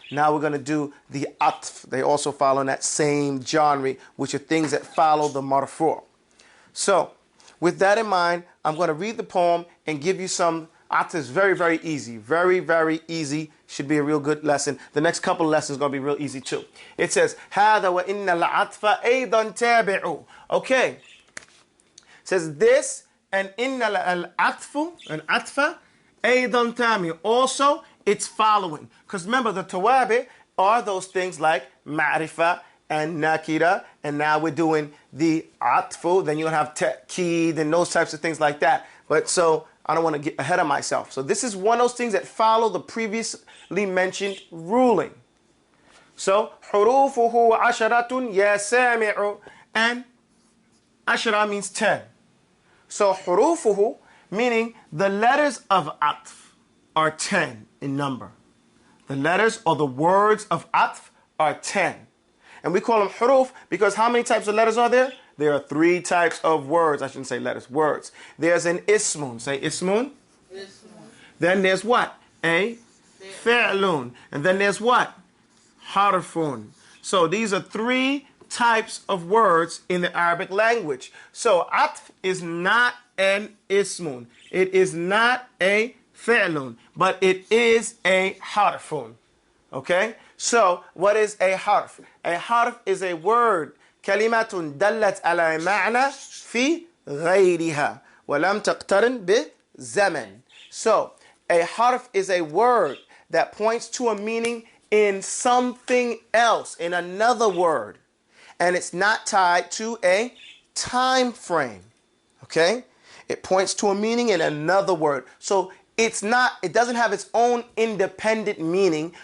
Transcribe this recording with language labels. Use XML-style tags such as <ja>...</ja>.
<en>Now we're going to do the atf. They also follow in that same genre, which are things that follow the marfu'. So, with that in mind, I'm going to read the poem and give you some atf. Very, very easy. Very, very easy. Should be a real good lesson. The next couple of lessons are going to be real easy too.</en> <ar>It says, هَذَا وَإِنَّ الْعَطْفَ أَيْضًا تَابِعُ.</ar> <en>Okay. It says this and</en> <ar>إِنَّ الْعَطْفُ</ar> <en>and atfa</en> <ar>أَيْضًا تَامِعُ.</ar> <en>Also, it's following. Because remember, the tawabi are those things like ma'rifah and nakira. And now we're doing the atfu. Then you'll have ta'keed and those types of things like that. But so, I don't want to get ahead of myself. So this is one of those things that follow the previously mentioned ruling.</en> <ar>So, حروفه عشرة يا سامع.</ar> <en>And ashara means 10. So, حروفه, meaning the letters of Atf are 10 in number. The letters or the words of Atf are 10. And we call them Huruf because how many types of letters are there? There are 3 types of words. I shouldn't say letters, words. There's an ismun. Say ismun. Ismun. Then there's what? A fi'lun. And then there's what? Harfun. So these are 3 types of words in the Arabic language. So atf is not an ismun. It is not a fi'lun, but it is a harfun. Okay? So what is a harf? A harf is a word.</en> <ar>كلمة دلت على معنى في غيرها ولم تقترن بزمن.</ar> <en>So a harf is a word that points to a meaning in something else, in another word. And it's not tied to a time frame. Okay? It points to a meaning in another word. So it doesn't have its own independent meaning.</en>